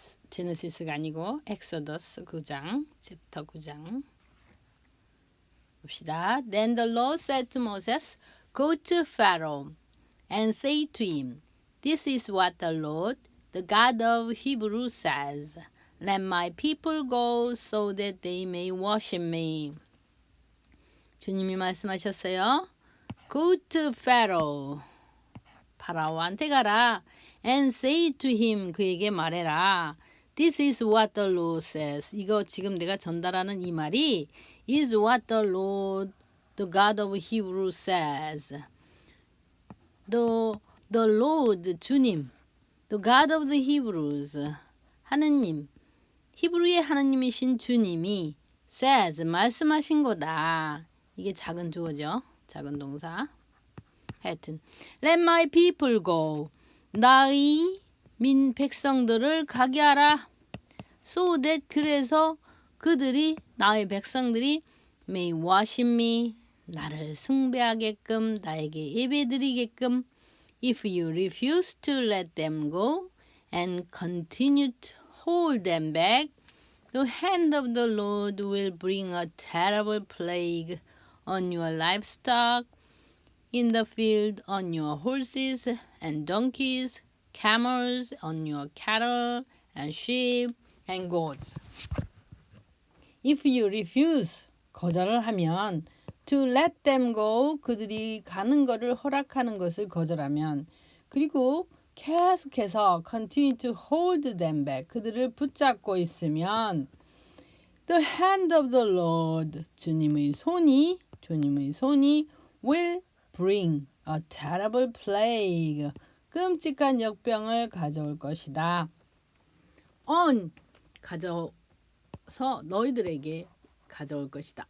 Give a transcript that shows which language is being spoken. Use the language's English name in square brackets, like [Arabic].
[Korean] 제네시스가 아니고 엑소더스 9장, 챕터 9장. 봅시다. [English] Then the Lord said to Moses, Go to Pharaoh and say to him, This is what the Lord, the God of Hebrews says. Let my people go so that they may worship me. [Korean] 주님이 말씀하셨어요. [English] Go to Pharaoh. [Korean] 파라오한테 가라. [English] And say to him. [Korean] 그에게 말해라. [English] This is what the Lord says. [Korean] 이거 지금 내가 전달하는 이 말이 [English] is what the Lord, the God of Hebrews says. The Lord, 주님. The God of the Hebrews. 하느님. [Korean] 히브리의 하느님이신 주님이 says. 말씀하신 거다. 이게 작은 주어죠. 작은 동사. [English] 하여튼 Let my people go. [Korean] 나의 백성들을 가게 하라. [English] So that [Korean] 그래서 그들이 나의 백성들이 [English] may worship me. [Korean] 나를 숭배하게끔 나에게 예배드리게끔. [English] If you refuse to let them go and continue to hold them back, the hand of the Lord will bring a terrible plague on your livestock, in the field, on your horses and donkeys, camels, on your cattle and sheep and goats. If you refuse, [Korean] 거절을 하면, [English] to let them go, [Korean] 그들이 가는 것을 허락하는 것을 거절하면, 그리고 계속해서 [English] continue to hold them back, [Korean] 그들을 붙잡고 있으면, [English] the hand of the Lord, [Korean] 주님의 손이 [English] will bring a terrible plague. [Korean] 끔찍한 역병을 가져올 것이다. 가져서 너희들에게 가져올 것이다.